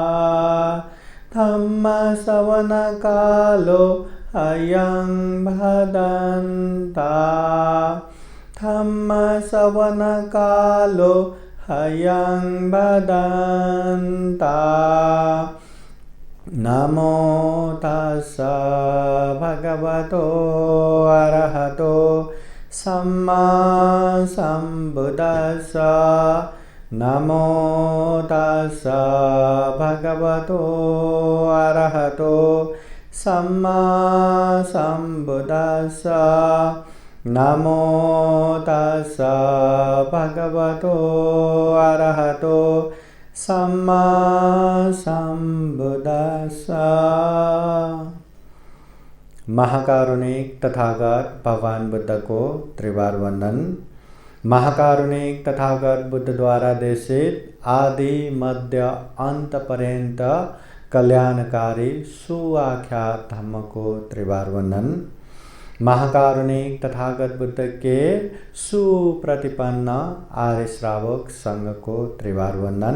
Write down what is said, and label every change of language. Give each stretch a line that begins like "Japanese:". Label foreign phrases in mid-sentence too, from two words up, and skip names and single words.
Pali: धम्मश्रवणकालो अयं भदन्ता। धम्मश्रवणकालो अयं भदन्ता। नमो तस्स भगवतो अरहतो सम्मा सम्बुद्दस्स। नमो तस्स भगवतो अरहतो सम्मा सम्बुद्दस्स। नमो तस्स भगवतो अरहतो सम्मा सम्बुद्दस्स।
Hindi: महाकारुणिक तथागत भगवान बुद्ध को त्रिवार वंदन। महाकारुणिक तथागत बुद्ध द्वारा देशित आदि मध्य अंत पर्यंत कल्याणकारी सुआख्यात धम्म को त्रिवार वंदन। महाकारुणिक तथागत बुद्ध के सुप्रतिपन्न आर्य श्रावक संघ को त्रिवार वंदन।